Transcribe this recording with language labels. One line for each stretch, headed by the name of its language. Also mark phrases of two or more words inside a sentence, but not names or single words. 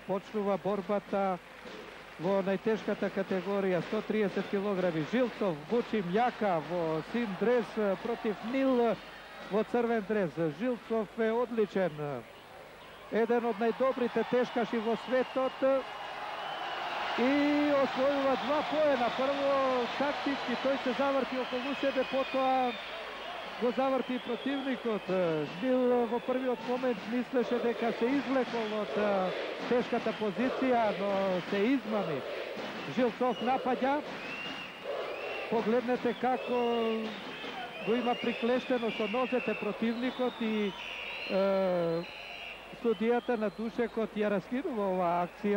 Macedonian: Почнува борбата во најтешката категорија 130 килограми. Жилцов, Бучимјака во син дрес против Нил во црвен дрес. Жилцов е одличен. Еден од најдобрите тешкаши во светот.
Serbian: i osvojila 2 poena. Prvo taktički,
Macedonian: тој се заврти околу себе, потоа го заврти противникот. Нил во првиот момент мислеше дека се извлекол од тешката позиција, но се измами. Жилцов напаѓа. Погледнете како го има приклештено со нозете противникот и судијата на душекот ја раскинува оваа акција.